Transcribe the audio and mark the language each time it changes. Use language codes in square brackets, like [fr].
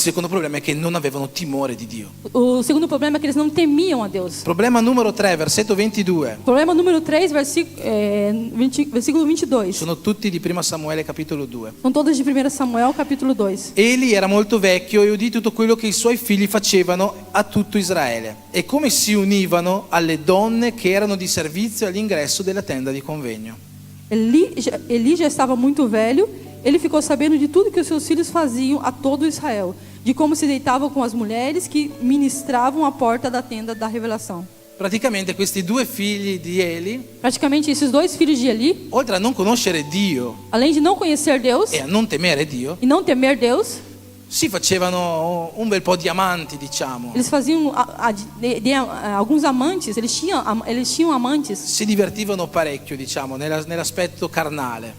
[it] secondo problema è che non avevano timore di Dio. [pt] O segundo problema é que eles não temiam a Deus. [it] Problema numero 3, versetto 22. [pt] Problema número 3, versículo 22. [it] Sono tutti di 1 Samuele capitolo 2. [pt] São todos de 1 Samuel, capítulo 2. [it] Eli era molto vecchio e udì tutto quello che i suoi figli facevano a tutto Israele e come si univano alle donne che erano di servizio all'ingresso della tenda di convegno. [pt] Eli já estava muito velho. Ele ficou sabendo de tudo que os seus filhos faziam a todo Israel, de como se deitavam com as mulheres que ministravam à porta da tenda da revelação. [it] Praticamente questi 2 figli di Eli, [pt] Praticamente esses 2 filhos de Eli, [it] oltre a non conoscere Dio [pt] além de não conhecer Deus [it] e a non temere Dio, [pt] e não temer Deus, [it] si facevano un bel po' di amanti, diciamo. [pt] eles faziam alguns amantes. Eles tinham amantes. [it] Si divertivano parecchio, diciamo, nell'aspetto carnale.